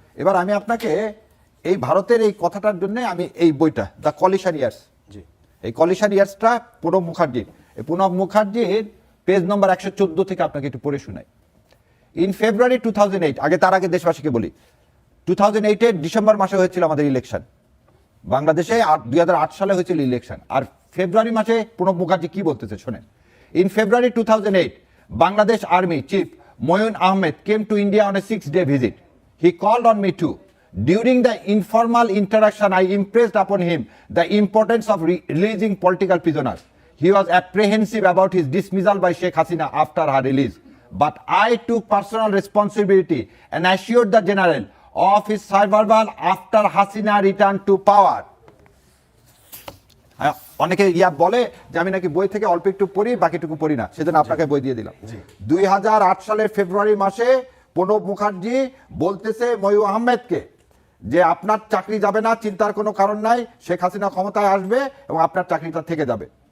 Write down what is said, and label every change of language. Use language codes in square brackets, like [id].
[bn] এবার আমি আপনাকে এই ভারতের এই কথাটার জন্য আমি এই বইটা দ্য কলিশন ইয়ার্স, এই কলিশন ইয়ার্সটা প্রণব মুখার্জির, এই প্রণব মুখার্জির পেজ নম্বর 114 থেকে আপনাকে একটু পড়ে শোনাই। [en] in February 2008, [bn] তার আগে দেশবাসীকে বলি, 2008 ডিসেম্বর মাসে হয়েছিল আমাদের ইলেকশন বাংলাদেশে, আর 2008 সালে হয়েছিল ইলেকশন। আর ফেব্রুয়ারি মাসে প্রণব মুখার্জি কি বলতেছে শোনেন। [en] In February 2008, Bangladesh Army Chief Moyun Ahmed came to India on a 6-day visit. He called on me too. During the informal interaction, I impressed upon him the importance of releasing political prisoners. He was apprehensive about his dismissal by Sheikh Hasina after her release. But I took personal responsibility and assured the general of his survival after Hasina returned to power. [bn] অনেকে বলে যে আমি নাকি বই থেকে অল্প একটু পড়ি, বাকিটুকু পড়ি না, সেজন্য আপনাকে বই দিয়ে দিলাম। 2008 সালের ফেব্রুয়ারি মাসে প্রণব মুখার্জি বলতেছে ময়ূর আহমেদকে যে আপনার চাকরি যাবে না, চিন্তার কোনো কারণ নাই, শেখ হাসিনা ক্ষমতায় আসবে এবং আপনার চাকরিটা থেকে যাবে।